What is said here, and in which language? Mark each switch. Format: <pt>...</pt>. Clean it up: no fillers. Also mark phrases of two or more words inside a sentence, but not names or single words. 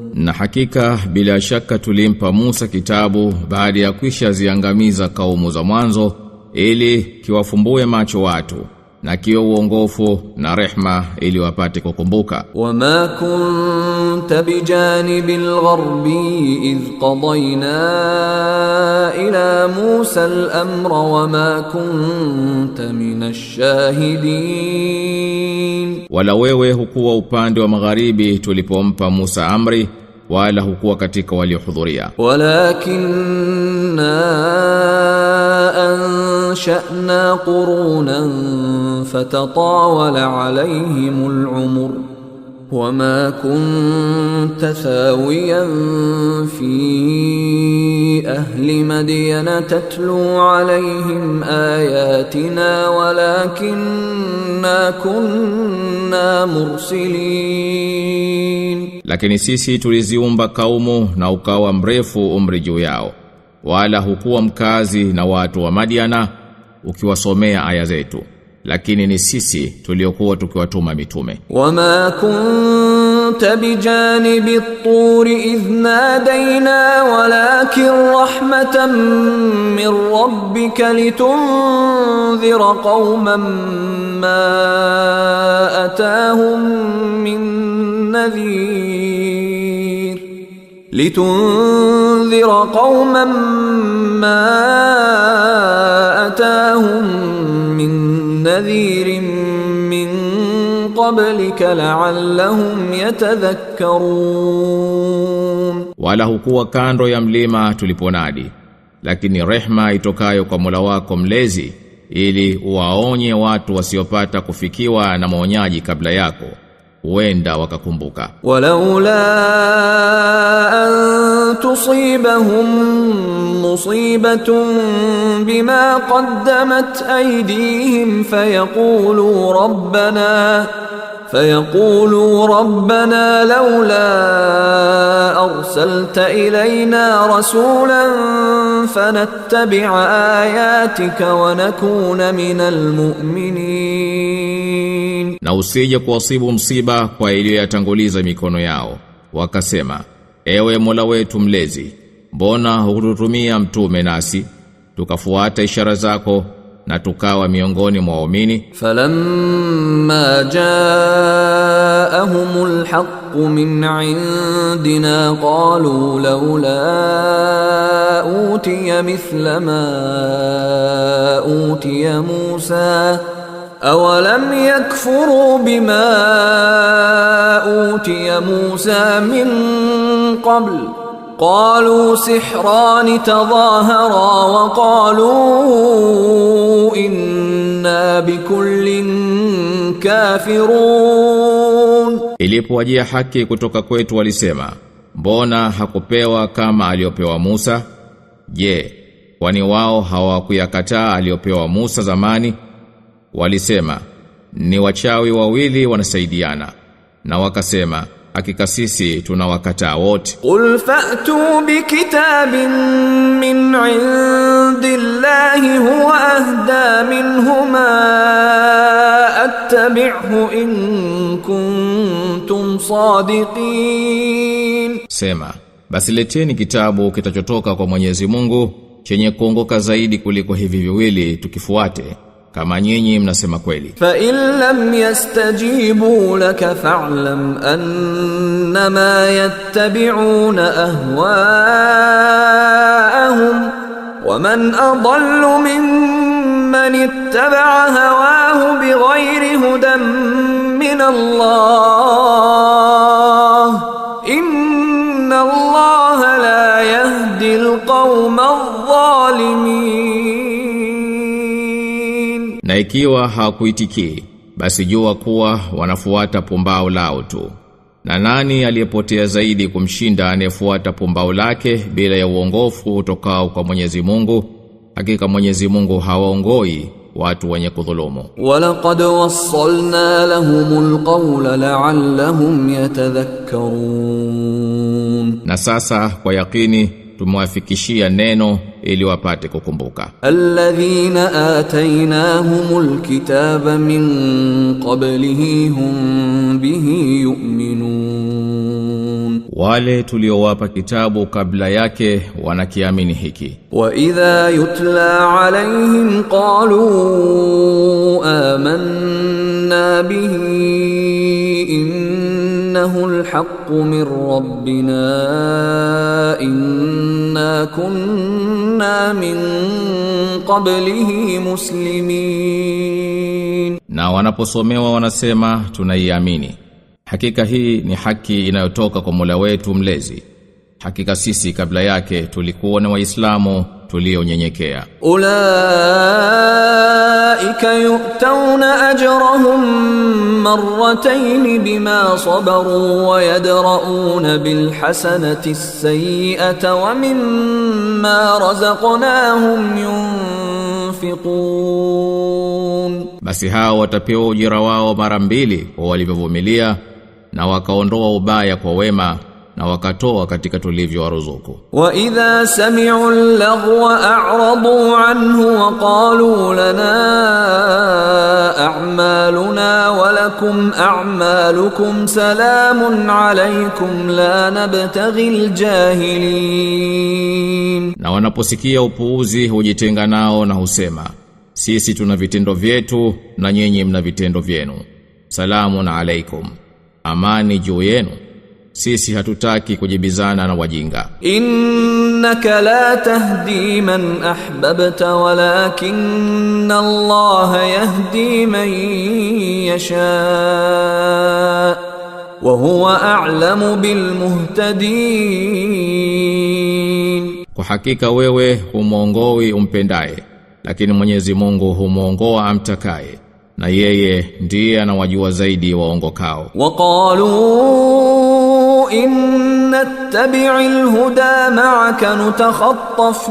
<sw>Na hakika bila shaka tulimpa Musa kitabu baada ya kwisha ziangamiza kaumu za mwanzo ili kiwafumbue macho watu na kiwe uongofu na rehma ili wapate kukumbuka.</sw> <ar>وما كنت بجانب الغربي إذ قضينا إلى موسى الأمر وما كنت من الشاهدين.</ar> <sw>Wala wewe hukuwa upande wa magharibi tulipompa Musa amri, wala hukuwa katika waliohudhuria.</sw> <ar>ولكنا أنشأنا قرونا فتطاول عليهم العمر وما كنت ثاويا في أهل مدين تتلو عليهم آياتنا ولكنا كنا مرسلين.</ar> <sw>Lakini sisi tuliziumba kaumu na ukawa mrefu umri juu yao, wala hukuwa mkazi na watu wa Madiana ukiwasomea aya zetu, lakini ni sisi tuliokuwa tukiwatuma mitume.</sw> <ar>وما كنت بجانب الطور إذ نادينا ولكن رحمة من ربك لتنذر قوما ما أتاهم من نذير لتنذر قوما ما أتاهم من نذير من قبلك لعلهم يتذكرون.</ar> <sw>Wala hukuwa kando ya mlima tuliponadi, lakini rehma itokayo kwa Mola wako mlezi ili uwaonye watu wasiopata kufikiwa na maonyaji kabla yako, huenda wakakumbuka.</sw> <ar>ولولا أن تصيبهم مصيبة بما قدمت أيديهم فيقولوا ربنا لولا أرسلت إلينا رسولا فنتبع آياتك ونكون من المؤمنين.</ar> <sw>Na usije kuwasibu msiba kwa iliyoyatanguliza mikono yao, wakasema, ewe Mola wetu mlezi, mbona hukututumia mtume nasi tukafuata ishara zako na tukawa miongoni mwa waumini?</sw> <ar>فلما جاءهم الحق من عندنا قالوا لولا أوتي مثل ما أوتي موسى أولم يكفروا بما أوتي موسى من قبل قالوا سحران تظاهرا وقالوا إنا بكل كافرون.</ar> <sw>Ilipowajia haki kutoka kwetu walisema, mbona hakupewa kama aliopewa Musa? Je, kwani wao hawakuyakataa aliopewa Musa zamani? Walisema, ni wachawi wawili wanasaidiana. Na wakasema, hakika sisi tunawakataa wote.</sw> <ar>قل فأتوا بكتاب من عند الله هو أهدى منهما أتبعه إن كنتم صادقين.</ar> <sw>Sema, basi leteni kitabu kitachotoka kwa Mwenyezi Mungu chenye kuongoka zaidi kuliko hivi viwili tukifuate kama nyinyi mnasema kweli.</sw> <ar>فإن لم يستجيبوا لك فاعلم أنما يتبعون أهواءهم ومن أضل ممن اتبع هواه بغير هدى من الله إن الله لا يهدي القوم الظالمين.</ar> <sw>Na ikiwa hawakuitikii, basi jua kuwa wanafuata pumbao lao tu, Na nani aliyepotea zaidi kumshinda anayefuata pumbao lake bila ya uongofu utokao kwa Mwenyezi Mungu? Hakika Mwenyezi Mungu hawaongoi watu wenye kudhulumu.</sw> <ar>ولقد وصلنا لهم القول لعلهم يتذكرون.</ar> <sw>Na sasa kwa yakini tumewafikishia neno ili wapate kukumbuka.</sw> <ar>الذين آتيناهم الكتاب من قبله هم به يؤمنون.</ar> <sw>Wale tuliowapa kitabu kabla yake wanakiamini hiki.</sw> <ar>وإذا يتلى عليهم قالوا آمنا به إنه الحق من ربنا إنا كنا من قبله مسلمين.</ar> <sw>Na wanaposomewa wanasema tunaiamini. Hakika hii ni haki inayotoka kwa Mola wetu mlezi. Hakika sisi kabla yake tulikuwa ni Waislamu tulionyenyekea.</sw> <ar>أولئك يؤتون أجرهم مرتين بما صبروا ويدرءون بالحسنة السيئة ومما رزقناهم ينفقون.</ar> <sw>Basi hao watapewa ujira wao mara mbili kwa walivyovumilia na wakaondoa ubaya kwa wema na wakatoa katika tulivyowaruzuku.</sw> <ar>وإذا سمعوا اللغو أعرضوا عنه وقالوا لنا أعمالنا ولكم أعمالكم سلام عليكم لا نبتغي الجاهلين.</ar> <sw>Na wanaposikia upuuzi hujitenga nao na husema, sisi tuna vitendo vyetu na nyinyi mna vitendo vyenu.</sw> <ar>سلام عليكم.</ar> <sw>Amani juu yenu. Sisi hatutaki kujibizana na wajinga.</sw> <ar>إنك لا تهدي من أحببت ولكن الله يهدي من يشاء وهو أعلم بالمهتدين.</ar> <sw>Kwa hakika wewe humuongoi umpendaye, lakini Mwenyezi Mungu humuongoa amtakaye. Na yeye ndiye anawajua zaidi waongokao.</sw> <ar>وقالوا إن نتبع الهدى معك نتخطف</ar>